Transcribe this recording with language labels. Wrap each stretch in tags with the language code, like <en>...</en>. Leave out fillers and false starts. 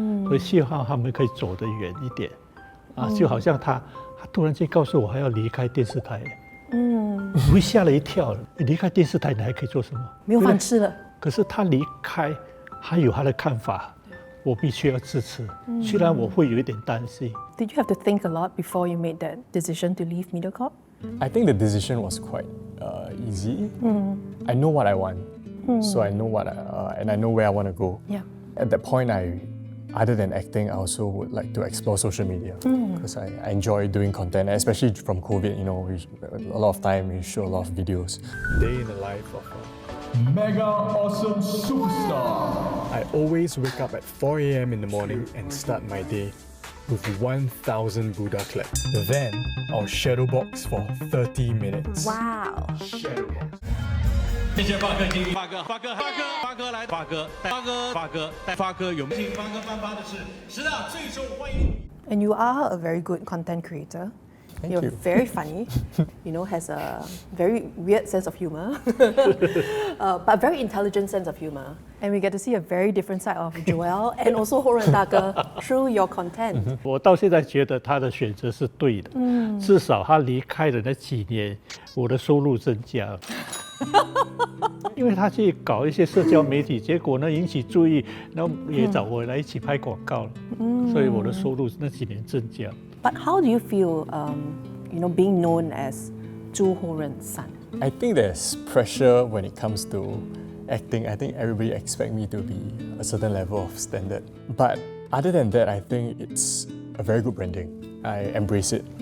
<zh>所以希望他们可以走得远一点。就好像他突然间告诉我还要离开电视台，我会吓了一跳。你离开电视台，你还可以做什么？没有饭吃了。可是他离开，还有他的看法。我必须要支持，虽然我会有一点担心。</zh> <en>Did you have to think a lot before you made that decision to leave MediaCorp? I think the decision was quite easy. I know what I want, so I know and I know where I want to go. Yeah. At that point, I other than acting, I also would like to explore social media because I enjoy doing content, especially from COVID. You know, a lot of time we show a lot of videos. Day in the life of a mega awesome superstar. I always wake up at 4 a.m. in the morning and start my day with 1,000 Buddha claps. Then I'll shadow box for 30 minutes. Wow.</en> <zh>谢谢发哥经理，发哥来，发哥有请发哥颁发的是10大最受欢迎。</zh> <en>And you are a very good content creator. Thank You're you. very funny. You know, has a very weird sense of humor, but very intelligent sense of humor. And we get to see a very different side of Joel and also Horan Daga through your content.</en> <zh>我到现在觉得他的选择是对的，至少他离开的那几年，我的收入增加了。因为他去搞一些社交媒体，结果呢引起注意，然后也找我来一起拍广告了，所以我的收入那几年增加。</zh> <en>But how do you feel, you know, being known as Zhu Horan's son? I think there's pressure when it comes to acting. I think everybody expects me to be a certain level of standard. But other than that, I think it's a very good branding. I embrace it.</en>